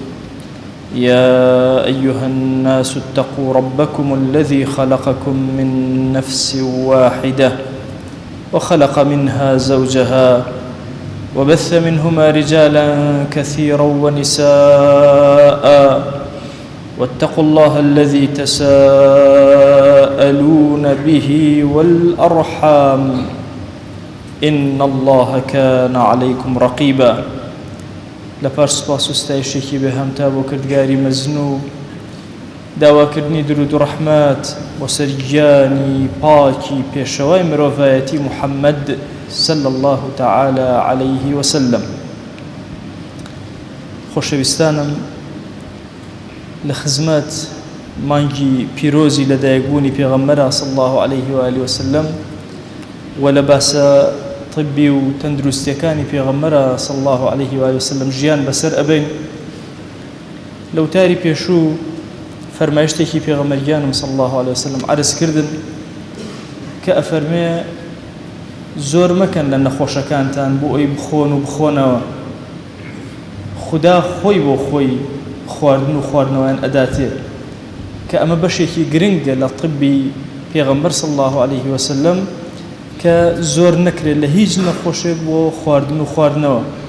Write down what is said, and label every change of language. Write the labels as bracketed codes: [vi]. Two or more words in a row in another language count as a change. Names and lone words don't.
[ar] يا أيها الناس اتقوا ربكم الذي خلقكم من نفس واحدة وخلق منها زوجها وبث منهما رجالا كثيرا ونساء، واتقوا الله الذي تساءلون به والأرحام إن الله كان عليكم رقيبا. [ckb] لپاش سپاس و ستایشێکی بێهەمتا بۆ کردگاری مەزنوو، داواکردنی درود و ڕەحمەت بۆ سەر گیانی پاکی پێشەوای مرۆڤایەتی محەممەد [ar] صلی الله تعالى عليه وسلم. [ckb] خۆشەویستانم، لە خزمەت مانگی پیرۆزی لەدایکبوونی پێغەمبەرە [ar] صلی الله عليه وآله وسلم [ckb] و لە باسە طبی و تەندروستیەکانی پێغەمبەرە [ar] صلی الله عليه وآله وسلم [ckb] ژیان بەسەر ئەبەین. لەوتاری پێشوو فەرمایشتێکی پێغەمبەریانم [ar] صلی الله عليه وسلم [ckb] عرض کردن کە ئەفەرمێ زۆر مەکەن لە نەخۆشەکانتان بۆ ئەوی بخۆن و بخۆنەوە. خوددا خۆی بۆ خۆی خواردن و خواردنەوەیان ئەداتێ کە ئەمە بەشێکی گرنگە لە طبی پێغەمبەر [ar] صلی الله عليه وسلم [ckb] کە زۆر نەکرێت لە هیچ نەخۆشێک بۆ خواردن و خواردنەوە.